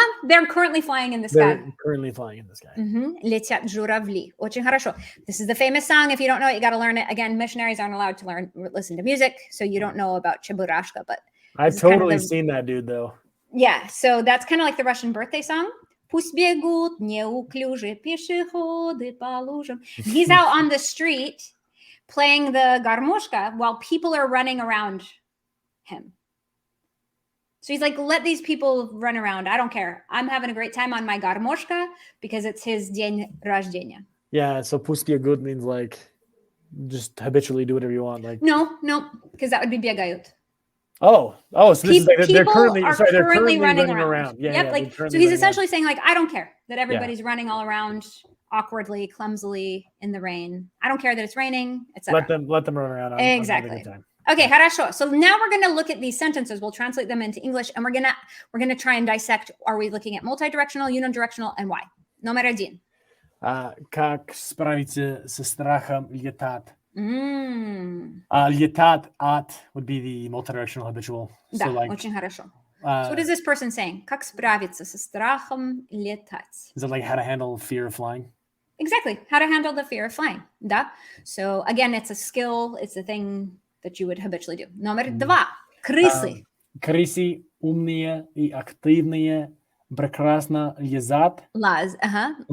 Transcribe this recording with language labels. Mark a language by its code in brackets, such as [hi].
[en] They're currently flying in the sky. They're currently flying in the sky. [ru] Летят журавли. Очень хорошо. [en] This is the famous song. If you don't know it, you got to learn it. Again, missionaries aren't allowed to listen to music, so you don't know about Cheburashka. But I've totally seen that dude, though. Yeah, so that's kind of like the Russian birthday song. [ru] Пусть бегут неуклюже пешеходы по лужам. [en] He's out on the street playing the garmoshka while people are running around him. So he's like, let these people run around. I don't care. I'm having a great time on my garmoshka because it's his [ru] день рождения. [en] Yeah, so [ru] пусть бегут [en] means like just habitually do whatever you want. Like No, because that would be [ru] бегают. [en] So this is like they're currently running around. Yep, so he's essentially saying like, I don't care that everybody's running all around awkwardly, clumsily in the rain. I don't care that it's raining, etc. Let them run around. Exactly. [ru] Okay, хорошо. [en] So now we're going to look at these sentences. We'll translate them into English, and we're going to try and dissect. Are we looking at multidirectional, unidirectional, and why? [ru] Номер один. Как справиться со страхом летать? Летать [en] at would be the multidirectional habitual. [ru] Да, очень хорошо. [en] So what is this person saying? [ru] Как справиться со страхом летать? [en] Is it like how to handle fear of flying? Exactly. How to handle the fear of flying. [ru] Да. [en] So again, it's a skill. It's a thing that you would habitually do. [ru] Номер два. Крысы. Крысы умные и активные, прекрасно лазят.